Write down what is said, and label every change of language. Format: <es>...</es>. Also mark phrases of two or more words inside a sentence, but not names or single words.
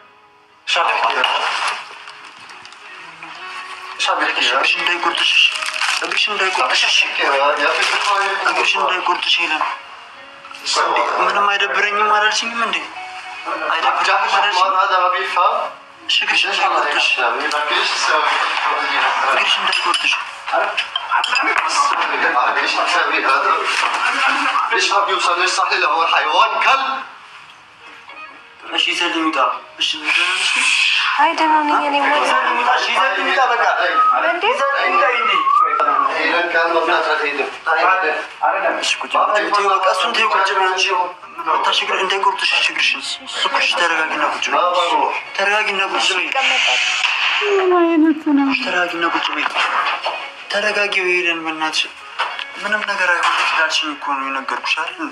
<am>እግርሽ እንዳይቆርጥሽ ሄለን። ምንም አይደብረኝም አላልሽኝም እንዴ? አይደብረኝም አላልሽኝም? እግርሽ እንዳይቆርጥሽ</am> <ar>ليش ما بيوصل صح له هو حيوان كلب.</ar> <am>እሺ ይዘልኝ ውጣ። እሺ አይደለም እኔ ወደ እሺ ይዘልኝ ውጣ። በቃ እንዴ</am> <ar>ሄለን كان مبنات هيدم</ar> <am>እሺ ቁጭ በይ። በቃ እሱን ተይው። ቁጭ በይ አንቺ ታሽግር እንዳይቆርጥሽ ችግርሽን። እሱሽ ተረጋጊና ቁጭ በይ። ተረጋጊና ቁጭ በይ። ተረጋጊና ቁጭ በይ። ተረጋጊው ሄለን በእናትሽ። ምንም ነገር አይሆንም ይችላልሽኝ እኮ ነው የነገርኩሽ አይደል እንዴ?</am>